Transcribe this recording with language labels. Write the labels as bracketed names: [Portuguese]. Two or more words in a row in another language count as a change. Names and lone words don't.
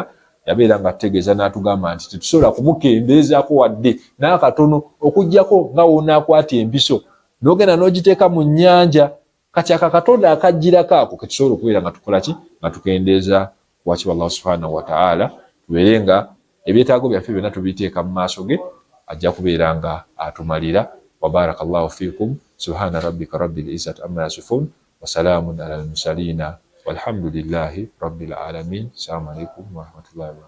[Ganda] Yabeera nga tutegeeza n'atugamba nti tetusobola kumukendeezaako wadde n'akatono, okuggyako nga wonaakwata empiso n'ogenda n'ogiteeka mu nnyanja, kati Katonda akajjirako ako ketusobola okubeera nga tukola ki, nga tukendeeza wakiba [Arabic] الله سبحانه وتعالى. [Ganda] Tubeere nga ebyetaago byaffe byonna tubiteeka mu maaso ge, ajja kubeera nga atumalira. [Arabic] وبارك الله فيكم. سبحان ربك رب العزة عما يصفون وسلام على المرسلين والحمد لله رب العالمين. السلام عليكم ورحمة الله وبركاته.